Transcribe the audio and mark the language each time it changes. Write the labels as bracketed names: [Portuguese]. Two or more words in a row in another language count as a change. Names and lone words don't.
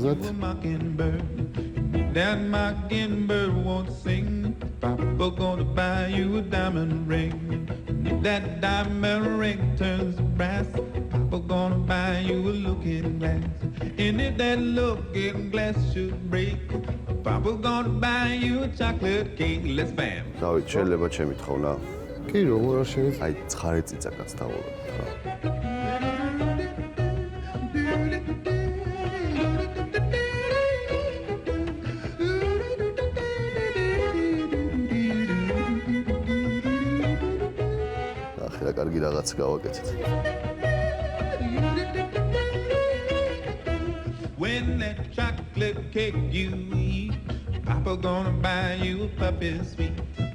[English] That mockingbird won't sing Papa gonna buy you a diamond ring. And if that diamond ring turns to brass, Papa gonna buy you a looking glass. And if that looking glass should break, Papa gonna buy you a chocolate cake. Let's bam. [Georgian] დავით, შეიძლება ჩემი თხოვნა? კი, როგორ არ შეიძლება? აი, 9 წიწაკაც დავუყო. ახლა კარგი რაღაც გავაკეთეთ. [English] When that chocolate cake you eat, Papa gonna buy you a puppy sweet.